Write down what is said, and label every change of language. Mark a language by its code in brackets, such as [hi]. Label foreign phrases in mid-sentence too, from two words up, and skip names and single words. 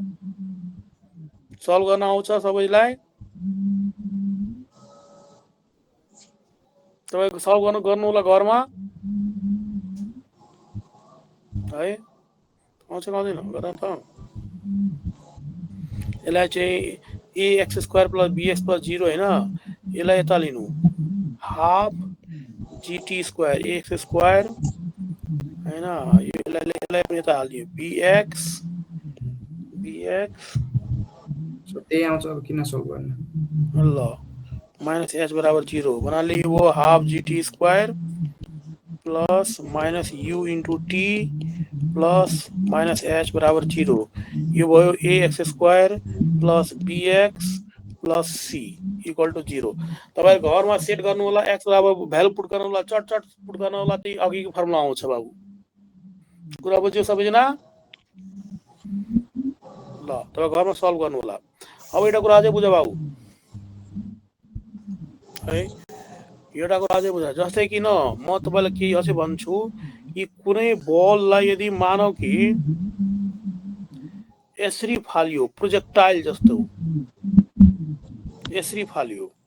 [ne] सल्भ गर्न आउँछ सबैलाई तपाईको सल्भ गर्नु होला घरमा है आउँछ आउँदैन गर्न त यसलाई चाहिँ [en] ax square plus bx plus 0 [ne] हैन यसलाई यता लिनु [en] half gt square ax square [ne] हैन यसलाई पनि यता हालिदियो bx सो त्यही आउँछ अब किन सल्भ गर्ने ल -h बराबर 0 भन्नाले यो हो [en] half gt square plus -u into t plus -h [ne] बराबर 0 यो भयो [en] ax square plus bx plus c equal to 0 [ne] तपाई घरमा सेट गर्नु होला x बराबर [en] value put [ne] गर्नु होला चट पुट गर्नु होला त्यही अघिको फर्मुला आउँछ बाबु कुरा बुझ्यो सबैजना ल तपाई घरमा सल्भ गर्नु होला अब एउटा कुरा अझै बुझ बाबु है एउटा कुरा अझै बुझ जस्तै कि न म तपाईलाई के अझै भन्छु कि कुनै बललाई यदि मानौ कि यसरी फालियो प्रोजेक्टाइल जस्तो यसरी फाल्यो